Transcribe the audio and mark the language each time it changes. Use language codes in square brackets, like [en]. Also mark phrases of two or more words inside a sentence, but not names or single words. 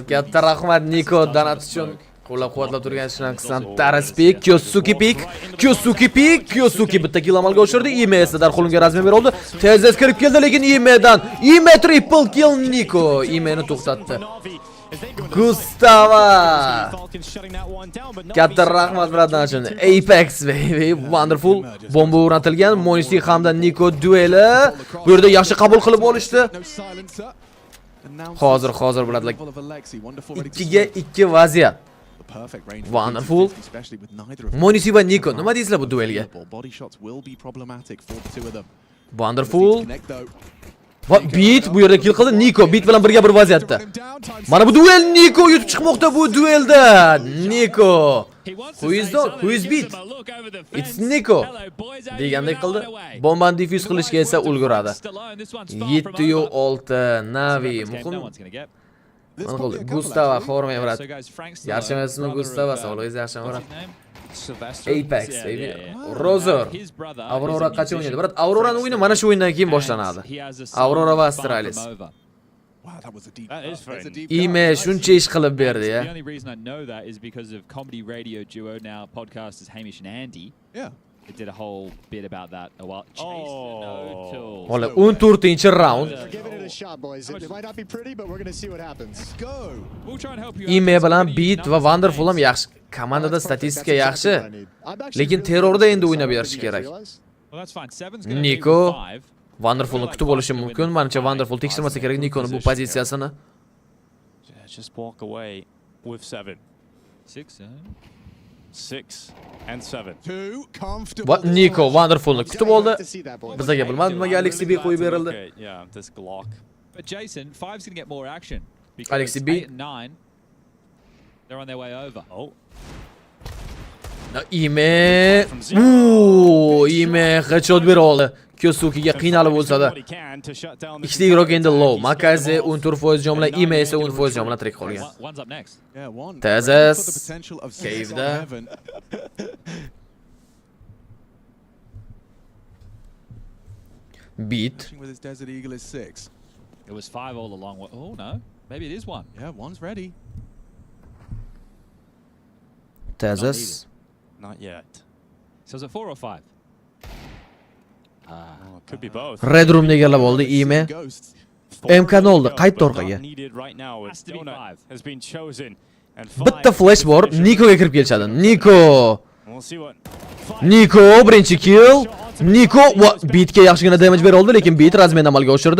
[uz] Katta rahmat Niko donat uchun. Qo'llab-quvvatlab turgan ishlar Xissangizni Peak, Kyosuke bitta kill amalga oshirdi. Ime esa darxo'linga rasmiy berildi. Tezda kirib keldi, lekin Ime [en] triple kill [uz] Niko. Imeni to'xtatdi. Gustava. Katta rahmat bilan uchun. [en] Apex baby, wonderful. [uz] Bomba o'rnatilgan. Monisi hamda Niko dueli. Bu yerda yaxshi qabul qilib olishdi. Hozir bo'ladi. 2ga 2 vaziyat. Wonderful. Monisi va Niko, nima deysizlar bu duelga? Wonderful. Va Beat bu yerda kill qildi. Niko Beat bilan birga bir vaziyatda. Mana bu duel Niko yutib chiqmoqda bu duelda. [en] Niko. Who is Beat? It's Niko. [uz] Degandek qildi. Bombani defuse qilishga esa ulguradi. 7-6 Navi muhim. Gustava xormay brat. Yaxshi emasmi Gustava? Sog'ligingiz yaxshimi brat? [en] Apex baby. Rozer. [uz] Aurora qachon o'ynaydi? Brat, Auroraning o'yini mana shu o'yindan keyin boshlanadi. Aurora va Astralis. Ime shuncha ish qilib berdi ya. [en] The only reason I know that is because of comedy radio duo now podcasters Hamish and Andy. Yeah. They did a whole bit about that a while. [uz] Ola 14-round. Ime bilan Beat va Wonderful ham yaxshi. Komandada statistika yaxshi. Lekin terrorda endi o'ynab berish kerak. Niko Wonderfulni kutib olishi mumkin. Menimcha Wonderful tekshirmasa kerak Nikoni bu pozitsiyasini. [en] Just walk away with 7. 6 and 7. [uz] Va Niko Wonderfulni kutib oldi. Bizga bilmadim nimaga Alexi B qo'yib berildi. [en] Yeah, this Glock. But Jason, 5's going to get more action. Alexi B 8 and 9, they're on their way over. Oh. [uz] Ime headshot bera oldi. Kyosukiga qiynalib bo'lsa-da. Ikkita igrok endi low. Makazi 14% jon bilan, Ime esa 10% jon bilan tirik qolgan. Tezas cave'da. Beat. [en] It was 5 all along. Oh no, maybe it is 1. Yeah, 1's ready. Tezas. Not yet. So is it 4 or 5? Could be both. [uz] Red Room egallab oldi Ime. MK'ni oldi, qaytdi orqaga. Bitta flash bor, Nikoga kirib kelishadi. Niko birinchi kill. Niko Beatga yaxshigina damage bera oldi, lekin Beat razmen amalga oshirdi.